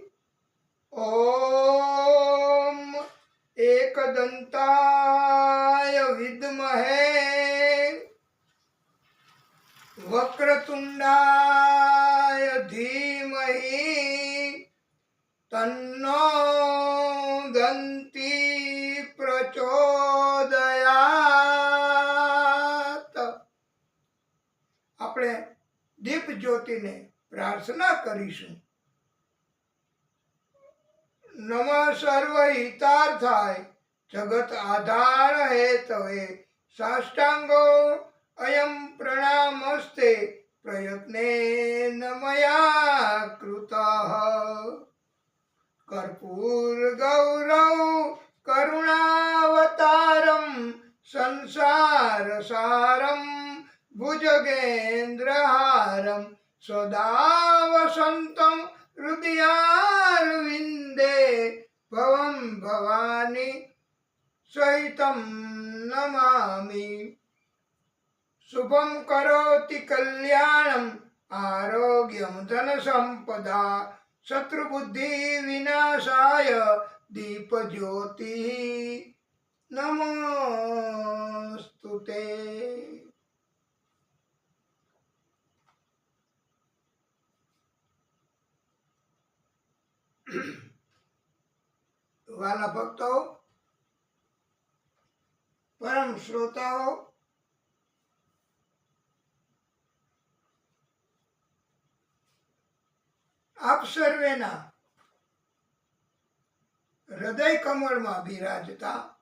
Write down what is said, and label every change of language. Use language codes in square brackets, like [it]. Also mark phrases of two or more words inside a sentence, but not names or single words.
[sa] ओम एकदंताय विद्महे वक्रतुंडाय धीमहि तन्नो दन्ति प्रचोदयात्। [gu] આપણે દીપ જ્યોતિને પ્રાર્થના કરીશું। [sa] नम सर्व हितार्थाय जगत आधार हेतवे साष्टांगो अयम प्रणामस्ते प्रयत्नेन मया कृतः कर्पूर गौरव करुणावतारम संसार सारम भुजगेन्द्रहारं सदा वसन्तं हृदयारविन्दे भवं भवानी सहितं नमामि। शुभं करोति कल्याणम् आरोग्यं धनसम्पदा शत्रुबुद्धिविनाशाय दीपज्योतिः नमोस्तुते। [hi] वाला भक्तों, परम श्रोताओ, आप सर्वेना हृदय कमल में बिराजता